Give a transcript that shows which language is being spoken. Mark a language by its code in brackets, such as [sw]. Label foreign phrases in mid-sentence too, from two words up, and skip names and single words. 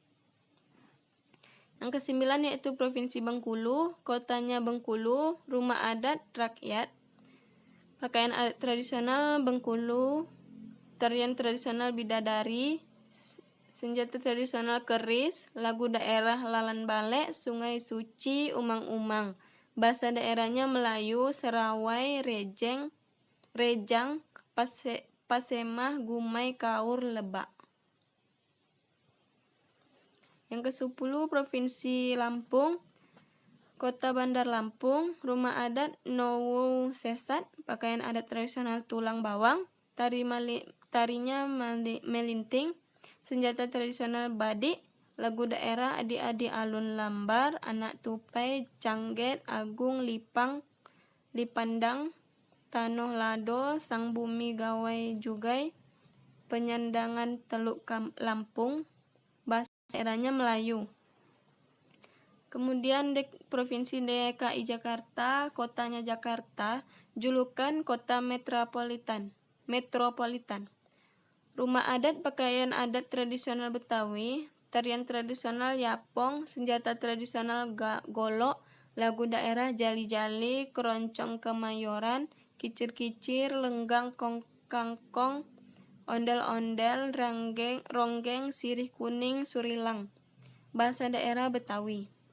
[id] Yang ke-9 yaitu Provinsi Bengkulu, kotanya Bengkulu, rumah adat rakyat, pakaian adat tradisional Bengkulu, tarian tradisional Bidadari, senjata tradisional keris, lagu daerah Lalan Balek, Sungai Suci, Umang-umang, bahasa daerahnya Melayu, Serawai, Rejang, Pasemah, Gumai, Kaur, Lebak. Yang ke-10 Provinsi Lampung, Kota Bandar Lampung, rumah adat Nowo Sesat, pakaian adat tradisional tulang bawang, tarinya melinting, senjata tradisional badik, lagu daerah Adi-adi Alun Lambar, Anak Tupai, Cangget, Agung, Lipandang, Tanoh Lado, Sang Bumi Gawai Jugai, Penyandangan Teluk Lampung, bahasa daerahnya Melayu. Kemudian Provinsi DKI Jakarta, kotanya Jakarta, julukan Kota Metropolitan. Rumah adat, pakaian adat tradisional Betawi, tarian tradisional Yapong, senjata tradisional Golok, lagu daerah Jali-jali, Keroncong Kemayoran, Kicir-kicir, Lenggang Kangkong, Ondel-ondel, Ronggeng, Sirih kuning, Surilang, bahasa daerah Betawi.